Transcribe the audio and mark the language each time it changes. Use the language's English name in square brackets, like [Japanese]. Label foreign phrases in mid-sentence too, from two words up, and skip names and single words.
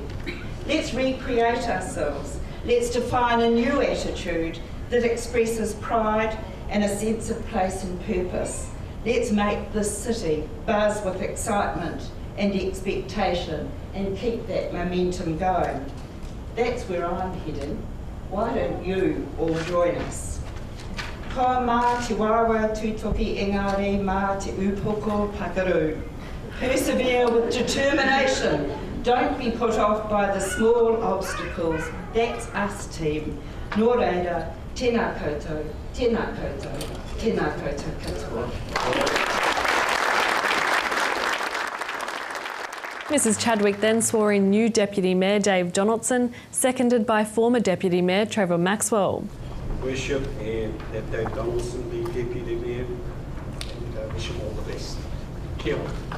[English] Let's recreate ourselves. Let's define a new attitude that expresses pride and a sense of place and purpose. Let's make this city buzz with excitement and expectation and keep that momentum going. That's where I'm heading. Why don't you all join us? [Māori] Ko mā te wawa tūtoki engari mā te upoko pakaru. [English] Persevere with determination. Don't be put off by the small obstacles. That's us, team. [Māori] Nō reira, tēnā koutou, tēnā koutou, tēnā koutou katoa. [English] Mrs Chadwick then swore in new Deputy Mayor Dave Donaldson, seconded by former Deputy Mayor Trevor Maxwell. Worship and that Dave Donaldson be Deputy Mayor, and wish him all the best. [Māori] Kia ora.